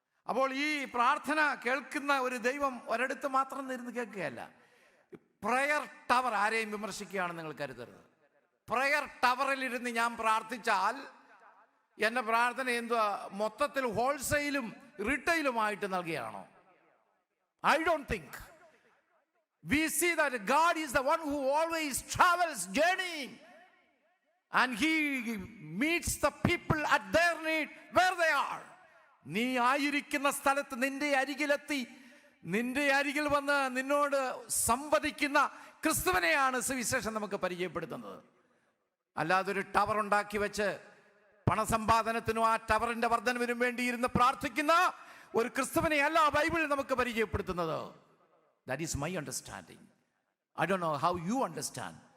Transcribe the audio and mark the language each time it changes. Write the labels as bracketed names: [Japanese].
[Malayalam] അപ്പോൾ ഈ പ്രാർത്ഥന കേൾക്കുന്ന ഒരു ദൈവം ഒരിടത്ത് മാത്രം ഇരുന്ന് കേൾക്കുകയല്ല. പ്രയർ ടവർ, ആരെയും വിമർശിക്കുകയാണ് നിങ്ങൾ കരുതരുത്. പ്രയർ ടവറിലിരുന്ന് ഞാൻ പ്രാർത്ഥിച്ചാൽ എൻ്റെ പ്രാർത്ഥന എന്തുവാ, മൊത്തത്തിൽ ഹോൾസെയിലും റീറ്റെയിലുമായിട്ട് നൽകുകയാണോ? [English] I don't think. We see that God is the one who always travels journeying, and He meets the people at their need where they are. [Malayalam] നീ ആയിരിക്കുന്ന സ്ഥലത്ത് നിന്റെ അരികിലെത്തി, നിന്റെ അരികിൽ വന്ന് നിന്നോട് സംവദിക്കുന്ന ക്രിസ്തുവിനെയാണ് സുവിശേഷം നമുക്ക് പരിചയപ്പെടുത്തുന്നത്. അല്ലാതൊരു ടവർ ഉണ്ടാക്കി വെച്ച് പണസമ്പാദനത്തിനും ആ ടവറിന്റെ വർധനവിനും വേണ്ടിയിരുന്ന് പ്രാർത്ഥിക്കുന്ന ഒരു ക്രിസ്തുവിനെ അല്ല ബൈബിൾ നമുക്ക് പരിചയപ്പെടുത്തുന്നത്. [English] That is my understanding. I don't know how you understand.